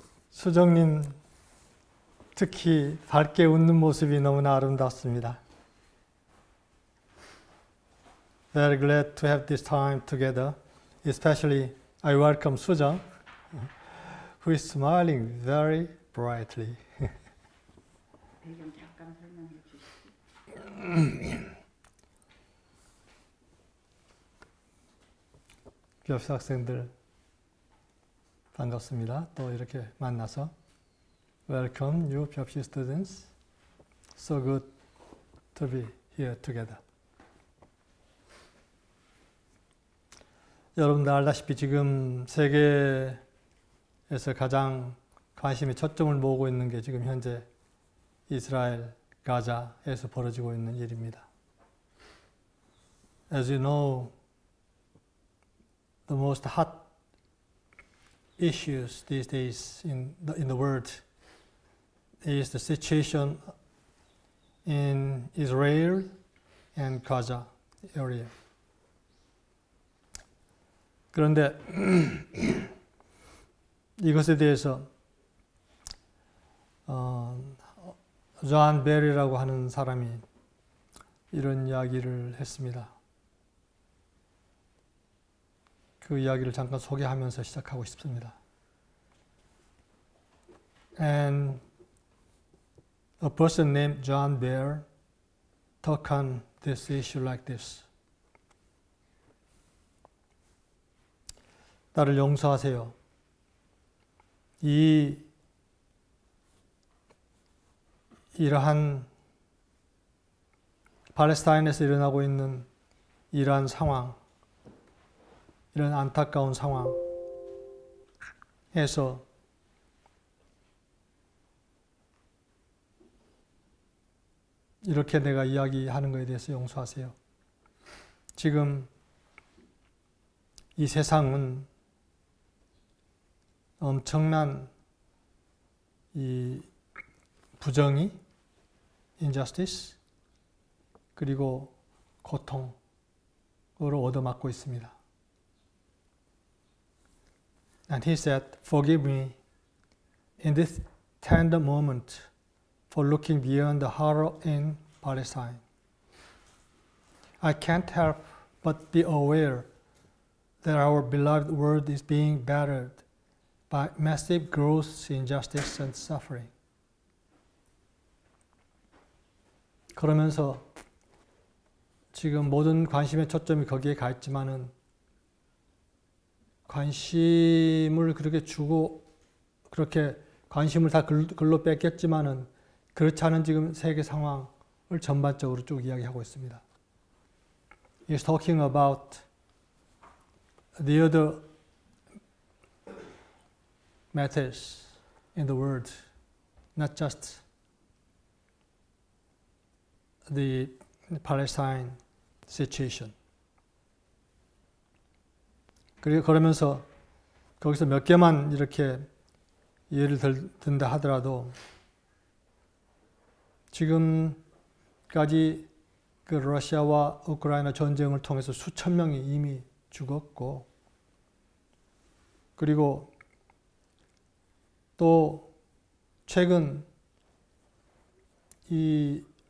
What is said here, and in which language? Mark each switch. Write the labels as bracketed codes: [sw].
[ko] 수정님 특히 밝게 웃는 모습이 너무나 아름답습니다. [en] Very glad to have this time together. Especially I welcome 수정, who is smiling very brightly. [ko] 배경 잠깐 설명해 주시죠. 벽수 학생들 반갑습니다. 또 이렇게 만나서 [en] Welcome you 벽수 students. So good to be here together. [ko] 여러분들 알다시피 지금 세계에서 가장 관심이 초점을 모으고 있는 게 지금 현재 이스라엘, 가자에서 벌어지고 있는 일입니다. [en] As you know, the most hot issues these days in the world is the situation in Israel and Gaza area. [ko] 그런데 이것에 대해서 존 베리라고 하는 사람이 이런 이야기를 했습니다. 그 이야기를 잠깐 소개하면서 시작하고 싶습니다. [en] And a person named John Bear talk on this issue like this. [ko] 나를 용서하세요. 이러한 팔레스타인에서 일어나고 있는 이러한 상황, 이런 안타까운 상황에서 이렇게 내가 이야기하는 것에 대해서 용서하세요. 지금 이 세상은 엄청난 이 부정의, injustice, 그리고 고통으로 얻어맞고 있습니다. [en] And he said, forgive me in this tender moment for looking beyond the horror in Palestine. I can't help but be aware that our beloved world is being battered by massive gross injustice and suffering. [ko] 그러면서 지금 모든 관심의 초점이 거기에 가 있지만은 관심을 그렇게 주고 그렇게 관심을 다 글로 뺏겼지만은 그렇지 않은 지금 세계 상황을 전반적으로 쭉 이야기하고 있습니다. [en] He's talking about the other matters in the world, not just the Palestine situation. [ko] 그러면서 거기서 몇 개만 이렇게 예를 든다 하더라도 지금까지 그 러시아와 우크라이나 전쟁을 통해서 수천 명이 이미 죽었고, 그리고 또 최근 이